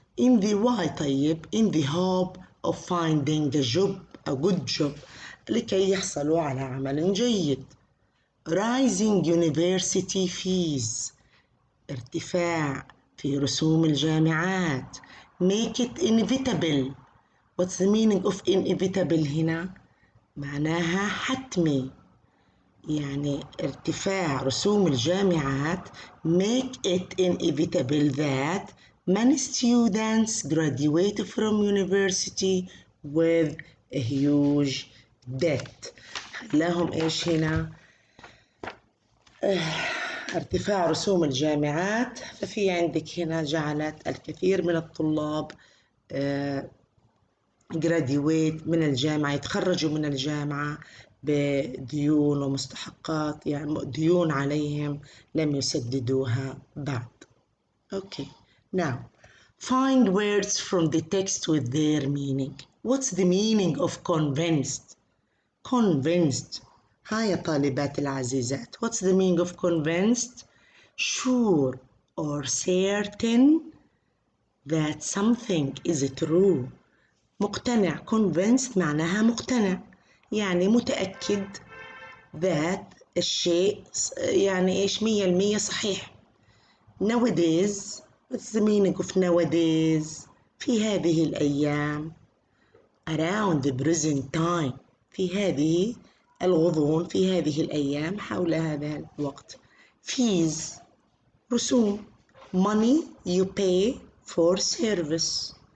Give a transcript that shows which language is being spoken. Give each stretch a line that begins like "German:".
English: In the why طيب in the hope of finding a job, a good job،
Arabic: لكي يحصلوا على عمل جيد.
English: Rising university fees،
Arabic: ارتفاع في رسوم الجامعات.
English: Make it inevitable. What's the meaning of inevitable هنا؟
Arabic: معناها حتمي. يعني ارتفاع رسوم الجامعات
English: make it inevitable that many students graduate from university with a huge debt.
Arabic: خلاهم ايش هنا؟ ارتفاع رسوم الجامعات، ففي عندك هنا جعلت الكثير من الطلاب graduate من الجامعة، يتخرجوا من الجامعة بديون ومستحقات، يعني ديون عليهم لم يسددوها بعد.
English: Okay, now find words from the text with their meaning. What's the meaning of convinced?
Arabic: Convinced. هاي يا طالبات العزيزات.
English: What's the meaning of convinced? Sure or certain that something is true.
Arabic: مقتنع. convinced معناها مقتنع، يعني متأكد that الشيء يعني إيش 100% صحيح.
English: nowadays. what's the meaning of nowadays؟
Arabic: في هذه الأيام.
English: around the present time،
Arabic: في هذه الغضون، في هذه الأيام، حول هذا الوقت.
English: fees
Arabic: رسوم.
English: money you pay for service.